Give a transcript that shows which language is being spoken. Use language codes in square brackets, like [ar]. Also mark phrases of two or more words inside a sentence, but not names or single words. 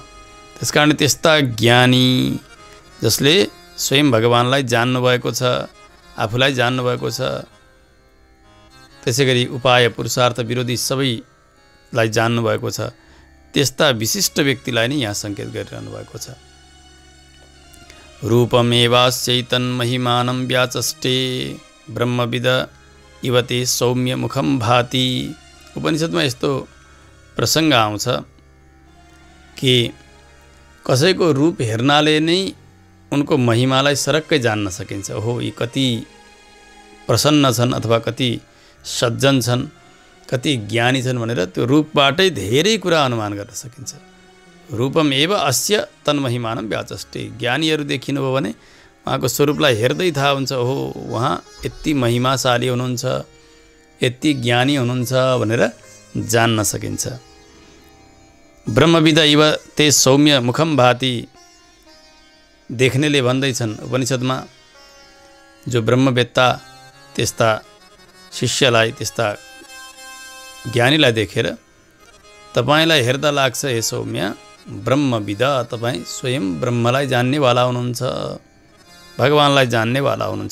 [ne] त्यसकारण त्यस्ता ज्ञानी जसले स्वयं भगवानलाई जान्नुभएको छ, आफूलाई जान्नुभएको छ, त्यसै गरी उपाय पुरुषार्थ विरोधी सबैलाई जान्नुभएको छ, त्यस्ता विशिष्ट व्यक्तिलाई नै यहाँ सङ्केत गरिरहनु भएको छ। [sa] रूपमेवास्यैतन् महिमानं व्याचष्टे ब्रह्मविद इवते सौम्य मुखम भाति। [ne] उपनिषदमा यस्तो प्रसङ्ग आउँछ कि कसैको रूप हेर्नाले नै उनको महिमालाई सरक्कै जान्न सकिन्छ। ओहो, यी कति प्रसन्न छन् अथवा कति सज्जन छन्, कति ज्ञानी छन् भनेर त्यो रूपबाटै धेरै कुरा अनुमान गर्न सकिन्छ। [sa] रूपम एव अस्य तन्महिमानं व्याचष्टे। [ne] ज्ञानीहरू देखिनुभयो भने उहाँको स्वरूपलाई हेर्दै थाहा हुन्छ, ओहो उहाँ यति महिमाशाली हुनुहुन्छ, यति ज्ञानी हुनुहुन्छ भनेर जान्न सकिन्छ। [sa] ब्रह्मविद इव ते सौम्य मुखम भाति, [ne] देख्नेले भन्दैछन् उपनिषदमा, जो ब्रह्मवेत्ता त्यस्ता शिष्यलाई, त्यस्ता ज्ञानीलाई देखेर तपाईलाई हेर्दा लाग्छ [sa] हे सौम्य ब्रह्मविद, [ne] तपाईँ स्वयं ब्रह्मलाई जान्नेवाला हुनुहुन्छ, भगवानलाई जान्नेवाला हुनुहुन्छ।